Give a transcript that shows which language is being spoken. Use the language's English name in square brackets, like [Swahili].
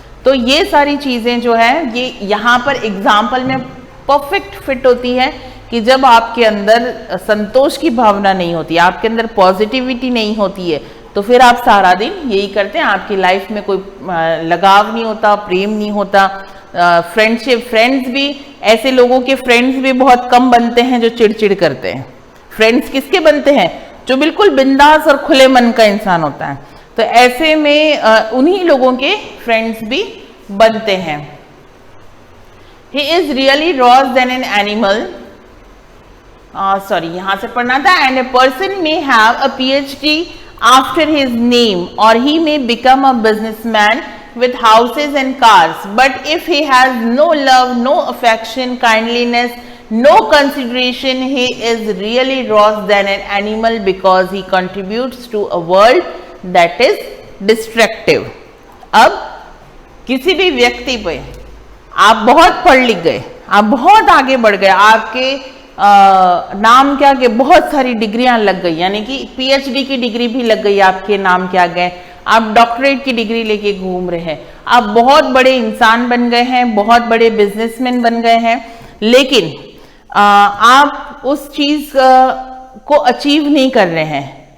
[Hindi] तो ये सारी चीजें जो है ये यहाँ पर एग्जाम्पल में परफेक्ट फिट होती है कि जब आपके अंदर संतोष की भावना नहीं होती, आपके अंदर पॉजिटिविटी नहीं होती है, तो फिर आप सारा दिन यही करते हैं, आपकी लाइफ में कोई लगाव नहीं होता, प्रेम नहीं होता, फ्रेंड्स भी, ऐसे लोगों के फ्रेंड्स भी बहुत कम बनते हैं जो चिड़चिड़ करते हैं। फ्रेंड्स किसके बनते हैं? जो बिल्कुल बिंदास और खुले मन का इंसान होता है। तो ऐसे में उन्हीं लोगों के फ्रेंड्स भी बनते हैं। [English] He is really worse than an animal, [Hindi] यहाँ से पढ़ना था। [English] And a person may have a PhD after his name or he may become a businessman with houses and cars, but if he has no love, no affection, kindliness, no consideration, he is really worse than an animal because he contributes to a world that is destructive। [Hindi] अब किसी भी व्यक्ति पे आप बहुत पढ़ लिख गए, आप बहुत आगे बढ़ गए, आपके नाम के आगे बहुत सारी डिग्रियां लग गई, यानी कि पीएचडी की डिग्री भी लग गई आपके नाम के आगे, आप डॉक्टरेट की डिग्री लेके घूम रहे हैं, आप बहुत बड़े इंसान बन गए हैं, बहुत बड़े बिजनेसमैन बन गए हैं, लेकिन आप उस चीज को अचीव नहीं कर रहे हैं।